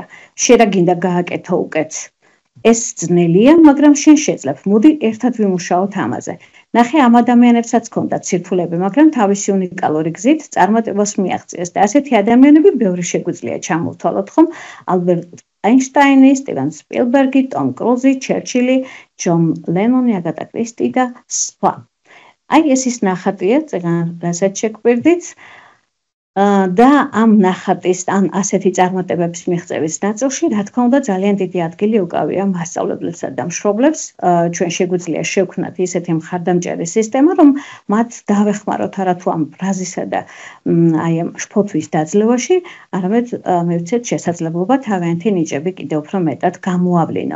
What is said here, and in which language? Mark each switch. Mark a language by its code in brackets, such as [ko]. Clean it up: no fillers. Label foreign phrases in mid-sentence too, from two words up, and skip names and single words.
[ka] შენ რა გინდა გააკეთო უკეთ? ეს ძნელია, მაგრამ შენ შეძლებ. მოდი ერთად ვიმუშაოთ ამაზე. ნახე ამ ადამიანებსაც ჰქონდათ სირთულეები, მაგრამ თავისი უნიკალური გზით წარმატებას მიაღწიეს და ასეთი ადამიანები ბევრი შეგვიძლია ჩამოვთვალოთ, ხომ? ალბერტ Einstein, Steven Spielberg, Tom Cruise, Churchill, John Lennon, Agatha Christie და სხვა. აი ეს ის ნახატია, რასაც შეგვირდით და ამ ნახატის ან ასეთი წარმატებების მიღწევის ნაწილში, რა თქმა უნდა, ძალიან დიდი ადგილი უკავია მასწავლებლებსა და მშრომლებს. ჩვენ შეგვიძლია შევქმნათ ისეთი მხარდამჭერი სისტემა, რომ მათ დავეხმაროთ არათუ ამ ბრაზისა და აი ამ შფოთვის დაძლევაში, არამედ მივცეთ შესაძლებლობა თავიანთი ნიჭები კიდევ უფრო მეტად გამოავლინონ.